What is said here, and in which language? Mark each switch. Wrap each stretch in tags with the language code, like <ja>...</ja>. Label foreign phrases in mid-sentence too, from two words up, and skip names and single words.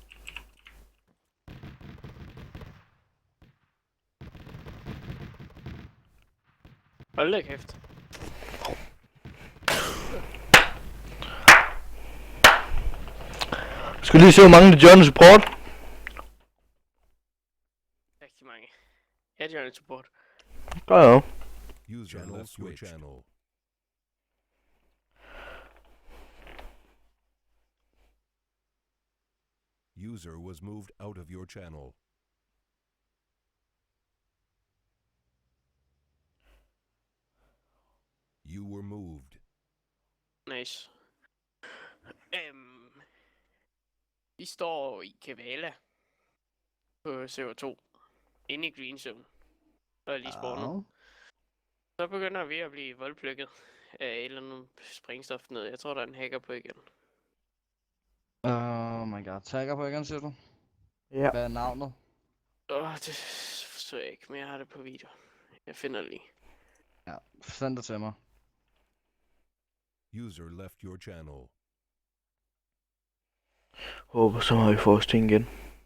<da>Hold da kæft. Skal lige se, hvor mange der joiner support. Rigtig mange. Jeg er jo support. Godt jo.</da> <en>User left your channel. User was moved out of your channel. You were moved. Nice.</en> <da>Vi står i Kavala. På CO2. Inde i Green Zone. Og lige spawnet. Så begynder vi at blive voldplukket af et eller andet springstof ned. Jeg tror, der er en hacker på igen.</da> <en>Oh my god,</en> <da>tagger på igen, siger du? Ja. Hvad er navnet? Det forstår jeg ikke, men jeg har det på video. Jeg finder det lige. Ja, send det til mig.</da> <en>User left your channel.</en> <da>Håber så har vi fået os ting igen.</da>